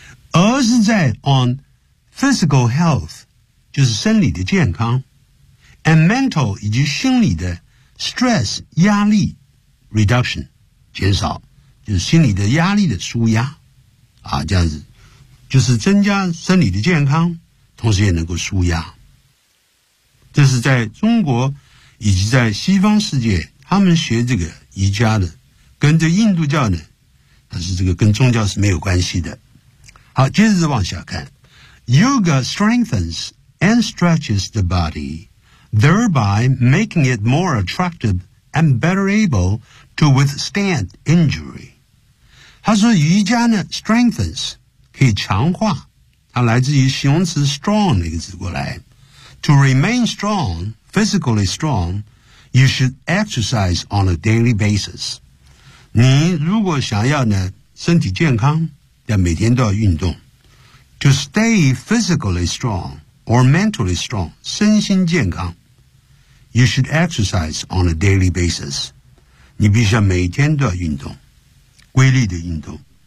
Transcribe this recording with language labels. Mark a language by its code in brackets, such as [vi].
[zh] 而是在 [en] on physical health, [zh] 就是生理的健康 [en] and mental [zh] 以及心理的 [en] stress, [zh] 压力 [en] reduction, [zh] 减少就是心理的压力的舒压啊这样子就是增加生理的健康同时也能够舒压。这是在中国以及在西方世界，他们学这个瑜伽的，跟这印度教呢，但是这个跟宗教是没有关系的。好，接着往下看， [en] Yoga strengthens and stretches the body, thereby making it more attractive and better able to withstand injury. [zh] 他说瑜伽呢 strengthens 可以强化，它来自于形容词 strong 那个字过来。 [en] To remain strong, physically strong, you should exercise on a daily basis. [zh] 你如果想要呢身体健康，要每天都要运动。 [en] To stay physically strong or mentally strong, [zh] 身心健康， [en] you should exercise on a daily basis. [zh] 你必须要每天都要运动，规律的运动。